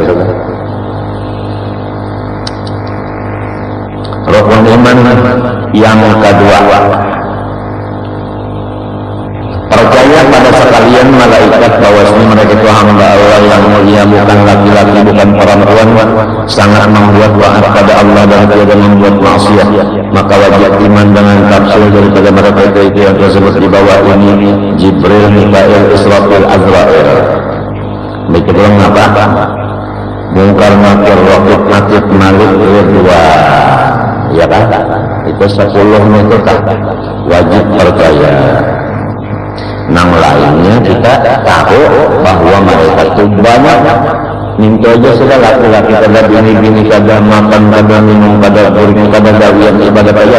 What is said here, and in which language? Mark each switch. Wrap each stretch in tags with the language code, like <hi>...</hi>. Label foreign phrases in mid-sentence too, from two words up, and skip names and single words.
<id>Rukun iman yang kedua, percaya pada sekalian malaikat bahwasanya mereka itu hamba Allah yang mulia, bukan laki-laki, bukan perempuan, sangat membuat taat pada Allah dan tidak membuat maksiat. Maka wajib iman dengan tafsir daripada mereka itu yang tersebut di bawah ini: Jibril, Mikail, Israfil, Azrail. Begitu apa? Mungkar, Nakir, Raqib, Atid, Malik, Ridwan. Ya kan? Itu 10 itu tak wajib percaya.</id> <bjn>Nang lainnya kita tahu bahwa mereka itu banyak. Minta aja sudah laki-laki kada bini-bini, kada makan, kada minum, kada kuring, kada gawian ibadah aja.</bjn>